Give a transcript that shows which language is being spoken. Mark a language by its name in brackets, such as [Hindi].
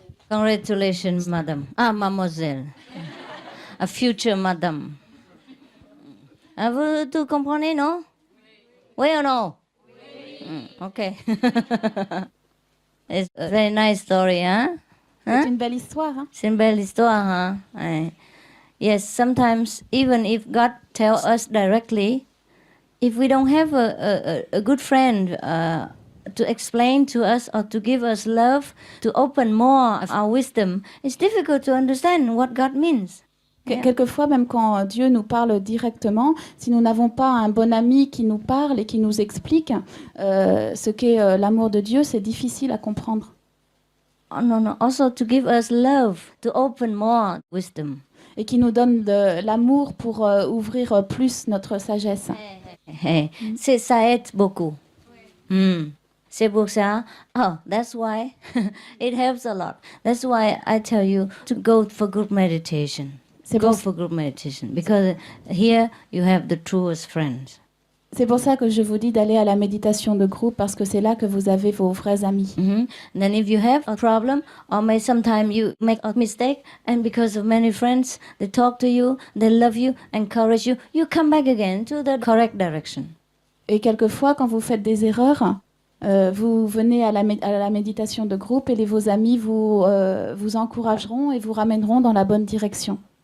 [English] Congratulations, madame. Mademoiselle. A future madame. [French] Vous tout comprenez, non? Oui ou non? Oui. Okay. [English] It's a very nice story, hein? [French] C'est une belle histoire. Hein? C'est une belle histoire, hein? [English] Yes, sometimes even if God tells us directly, if we don't have a good friend to explain to us or to give us love, to open more of our wisdom, it's difficult to understand what God means. [French] Quelquefois, même quand Dieu nous parle directement, si nous n'avons pas un bon ami qui nous parle et qui nous explique ce qu'est l'amour de Dieu, c'est difficile à comprendre. [English] Oh, no. Also to give us love, to open more wisdom. [French] Et qui nous donne de l'amour pour ouvrir plus notre sagesse. Ça aide beaucoup. C'est pour ça. [English] Oh, that's why it helps a lot. That's why I tell you to go for group meditation. Go for group meditation because here you have the truest friends. [French] C'est pour ça que je vous dis d'aller à la méditation de groupe parce que c'est là que vous avez vos vrais amis. [English] Then if you have a problem or may sometime you make a mistake and because of many friends they talk to you, they love you, encourage you, you come back again to the correct direction. [French] Et quelquefois quand vous faites des erreurs, vous venez à la méditation de groupe et vos amis vous encourageront et vous ramèneront dans la bonne direction.